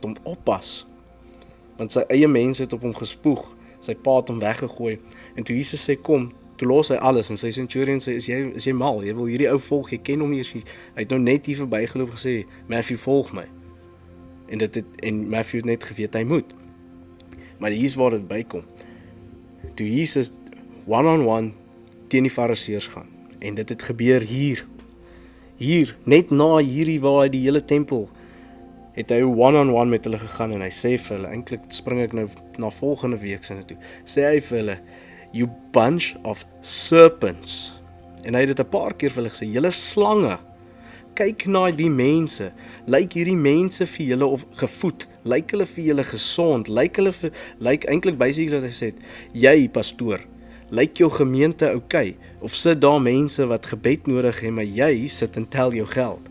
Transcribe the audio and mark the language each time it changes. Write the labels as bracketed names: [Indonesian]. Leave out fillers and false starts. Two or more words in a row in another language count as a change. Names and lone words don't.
[Afrikaans] hom oppas, want sy eie mense het op hom gespoeg, sy pa het hom weggegooi, en toe Jesus sê, kom, toe los hy alles, en sy centurion sê, is jy mal, jy wil hierdie ou volg, jy ken hom nie, hy het nou net hier verbygeloop gesê, Matthew, volg my, en Matthew het net geweet, hy moet, maar hier is waar dit bykom, toe Jesus one-on-one teen die fariseërs gaan, en dit het gebeur hier, net na hierdie waar hy die hele tempel, het hy one-on-one met hulle gegaan, en hy sê vir hulle, eintlik spring ek nou na volgende week sinne toe, sê hy vir hulle, [English] you bunch of serpents, [Afrikaans] En hy het dit 'n paar keer vir hulle gesê, julle slange, kyk na die mense, lyk hierdie mense vir julle of gevoed, lyk hulle vir julle gesond, lyk eintlik basically wat hy sê, jy pastoor, lyk jou gemeente okay, of sit daar mense wat gebed nodig het, maar jy sit en tel jou geld.